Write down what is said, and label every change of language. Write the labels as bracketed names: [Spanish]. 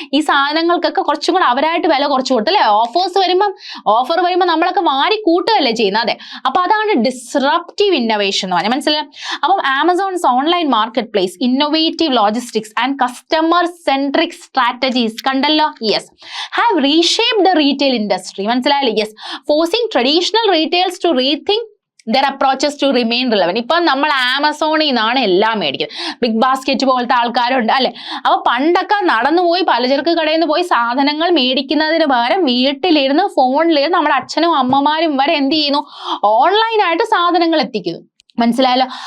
[Malayalam] ഈ സാധനങ്ങൾക്കൊക്കെ കുറച്ചും കൂടെ അവരായിട്ട് വില കുറച്ച് കൊടുത്തു, അല്ലെ? ഓഫർ വരുമ്പോൾ നമ്മളൊക്കെ വാരി കൂട്ടുകയല്ലേ ചെയ്യുന്നത്. അതെ, അപ്പൊ അതാണ് ഡിസ്റപ്റ്റീവ് ഇന്നോവേഷൻ എന്ന് പറഞ്ഞാൽ. മനസ്സിലായി? [English] അപ്പം Amazon's online marketplace innovative logistics and customer centric strategies [Malayalam] കണ്ടല്ലോ? [English] Yes, have reshaped the retail industry. [Malayalam] മനസ്സിലായില്ലേ? [English] Yes, forcing traditional retailers to rethink their approaches to remain relevant. [Malayalam] ഇപ്പം നമ്മൾ ആമസോണിൽ നിന്നാണ് എല്ലാം മേടിക്കുന്നത്. ബിഗ് ബാസ്ക്കറ്റ് പോലത്തെ ആൾക്കാരുണ്ട് അല്ലെ. അപ്പൊ പണ്ടൊക്കെ നടന്നുപോയി പലചരക്ക് കടയിൽ നിന്ന് പോയി സാധനങ്ങൾ മേടിക്കുന്നതിന് പകരം വീട്ടിലിരുന്ന് ഫോണിലിരുന്ന് നമ്മുടെ അച്ഛനും അമ്മമാരും വരെ എന്ത് ചെയ്യുന്നു, ഓൺലൈനായിട്ട് സാധനങ്ങൾ എത്തിക്കുന്നു. മനസ്സിലായല്ലോ.